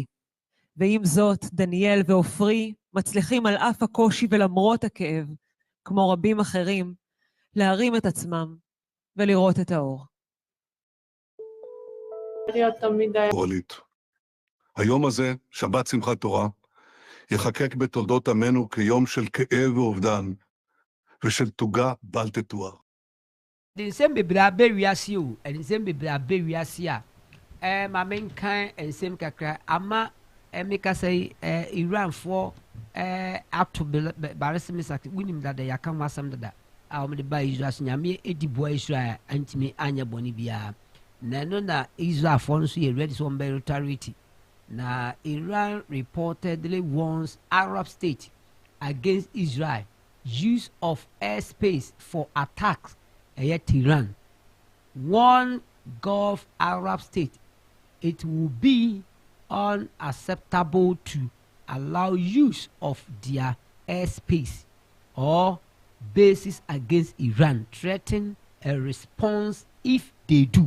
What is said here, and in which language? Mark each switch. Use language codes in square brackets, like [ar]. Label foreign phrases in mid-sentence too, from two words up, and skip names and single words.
[he] ועם זאת, דניאל ועופרי מצליחים על אף הקושי ולמרות הכאב, כמו רבים אחרים, להרים את עצמם ולראות את האור. גורלית. היום הזה, שבת שמחת תורה, יחקק בתולדות עמנו כיום של כאב ואובדן, ושל תוגה בל תתואר. [ak] nsɛm bebree aba wiase o nsɛm bebree aba wiase a ma menkan nsɛm kakra ama meka sɛ Iranfoɔ ato barese misak wonim dada yɛaka ho asɛm dada a wɔmde ba Israel so nyame ɛdi boa Israel a antimi anyɛ bɔne biara na ɛno na Israelfoɔ no so yɛ ready sɛ wɔmbɛ retaliate na [en] Iran reportedly warns Arab state against Israel use of airspace for attacks. Tehran, one Gulf Arab state, it will be unacceptable to allow use of their airspace or bases against Iran, threaten a response if they do.